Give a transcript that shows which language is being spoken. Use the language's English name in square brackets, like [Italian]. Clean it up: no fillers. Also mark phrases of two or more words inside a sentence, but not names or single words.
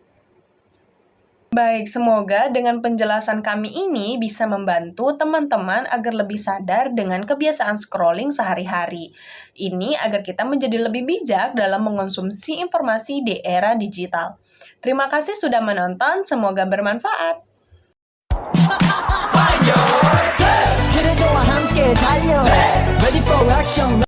[Indonesian] Baik, semoga dengan penjelasan kami ini bisa membantu teman-teman agar lebih sadar dengan kebiasaan scrolling sehari-hari. Ini agar kita menjadi lebih bijak dalam mengonsumsi informasi di era digital. Terima kasih sudah menonton, semoga bermanfaat. [Korean] 그래 좋아 함께 달려 [English] Ready for action